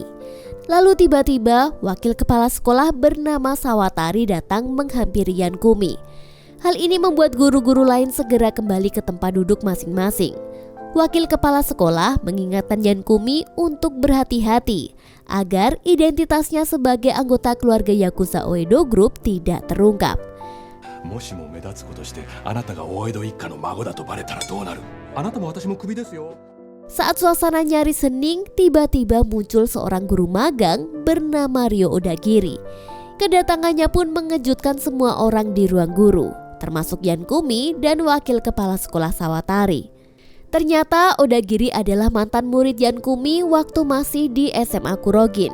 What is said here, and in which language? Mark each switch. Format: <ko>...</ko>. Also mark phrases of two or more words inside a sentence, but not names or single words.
<id>Lalu tiba-tiba, wakil kepala sekolah bernama Sawatari datang menghampiri Yan Kumi. Hal ini membuat guru-guru lain segera kembali ke tempat duduk masing-masing. Wakil kepala sekolah mengingatkan Yan Kumi untuk berhati-hati agar identitasnya sebagai anggota keluarga Yakuza Oedo Group tidak terungkap.</id> <ja>もしも目立つことしてあなたが大江戸一家の孫だとバレたらどうなる。あなたも私もクビですよ。</ja> <id>Saat suasana nyaris hening, tiba-tiba muncul seorang guru magang bernama Ryo Odagiri. Kedatangannya pun mengejutkan semua orang di ruang guru, termasuk Yan Kumi dan wakil kepala sekolah Sawatari. Ternyata Odagiri adalah mantan murid Yan Kumi waktu masih di SMA Kurogin.</id>